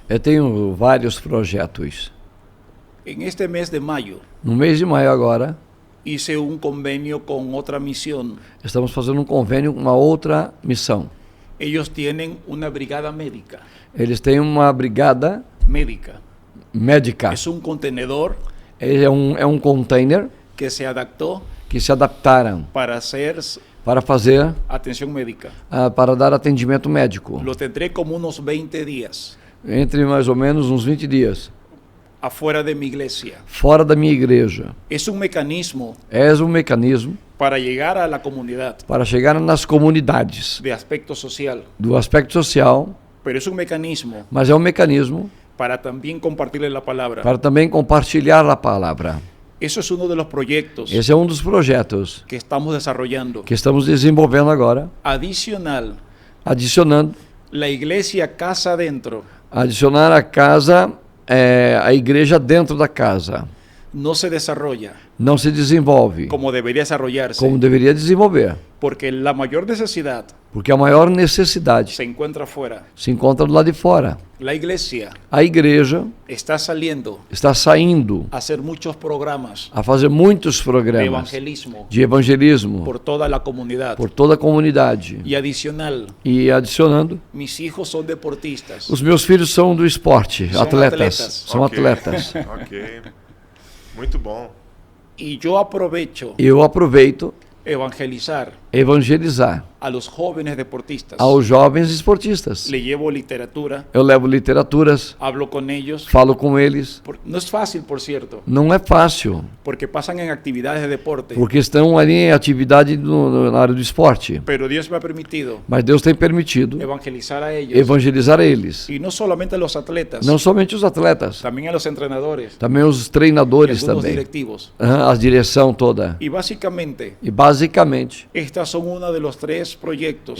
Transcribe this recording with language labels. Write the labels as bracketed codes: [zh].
[pt] Eu tenho vários projetos. [es] En este mes de mayo [pt] No mês de maio agora, [es] hice un convenio con otra misión. [pt] estamos fazendo um convênio com uma outra missão. [es] Ellos tienen una brigada médica. [pt] Eles têm uma brigada [es] Médica. [pt] médica. [es] Es un contenedor [pt] É um container [es] que se adaptó [pt] que se adaptaram [es] para hacer [pt] para fazer, [es] atención médica. [pt] para dar atendimento médico. [es] Lo tendré como unos 20 días [pt] Entre mais ou menos uns 20 dias. [es] afuera de mi iglesia. [pt] Fora da minha igreja. [es] Es un mecanismo [pt] É um mecanismo [es] para llegar a la comunidad [pt] para chegar nas comunidades [es] de aspecto social, [pt] do aspecto social, [es] pero es un mecanismo [pt] mas é um mecanismo [es] para también compartirle la palabra [pt] para também compartilhar a palavra. [es] Eso es uno de los proyectos [pt] Esse é um dos projetos [es] que estamos desarrollando. [pt] que estamos desenvolvendo agora, [es] Adicional, [pt] adicionando, [es] la iglesia casa adentro [pt] adicionar a casa, a igreja dentro da casa. [es] no se desarrolla [pt] Não se desenvolve [es] como debería desarrollarse, [pt] como deveria desenvolver, [es] porque la mayor necesidad [pt] porque a maior necessidade [es] se encuentra afuera. [pt] se encontra do lado de fora. [es] La iglesia [pt] A igreja [es] está saliendo [pt] está saindo [es] a hacer muchos programas [pt] a fazer muitos [es] de [pt] programas [es] evangelismo [pt] de evangelismo [es] por toda la comunidad. [pt] por toda a comunidade. [es] Y adicional, [pt] E adicionando, [es] mis hijos son deportistas. [pt] os meus filhos são do esporte, São atletas. atletas. São Ok. atletas. Ok. Muito bom. [es] Y yo aprovecho [pt] Eu aproveito [es] evangelizar [pt] evangelizar [es] a los jóvenes deportistas. [pt] aos jovens esportistas. [es] Le llevo literatura, [pt] Eu levo literaturas, [es] hablo con ellos. [pt] falo com eles. [es] No es fácil, por cierto, [pt] Não é fácil, [es] porque pasan en actividades de deporte. [pt] porque estão ali em atividade na área do esporte. [es] Pero Dios me ha permitido [pt] Mas Deus tem permitido [es] evangelizar a ellos. [pt] evangelizar eles. [es] Y no solamente a los atletas, [pt] Não somente os atletas, [es] también a los entrenadores [pt] também os [es] y [pt] treinadores [es] algunos [pt] também. [es] directivos. [pt] A direção toda. [es] Y básicamente, [pt] E basicamente, [es] estas son uno de los 3 proyectos